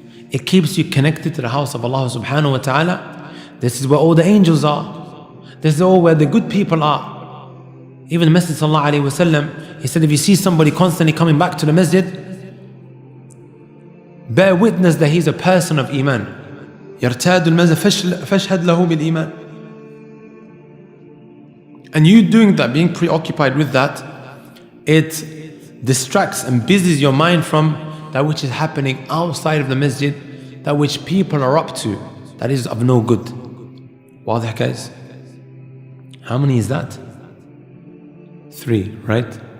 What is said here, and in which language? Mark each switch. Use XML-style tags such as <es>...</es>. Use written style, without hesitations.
<en>It keeps you connected to the house of Allah subhanahu wa ta'ala. This is where all the angels are. This is all where the good people are. Even the Messenger sallallahu alayhi wa sallam, he said, if you see somebody constantly coming back to the masjid, bear witness that he's a person of iman.</en> <ar>يرتاد المسجد فاشهد له بالإيمان.</ar> <en>And you doing that, being preoccupied with that, it distracts and busies your mind from that which is happening outside of the masjid, that which people are up to, that is of no good. Wadah guys? How many is that? 3, right?</en>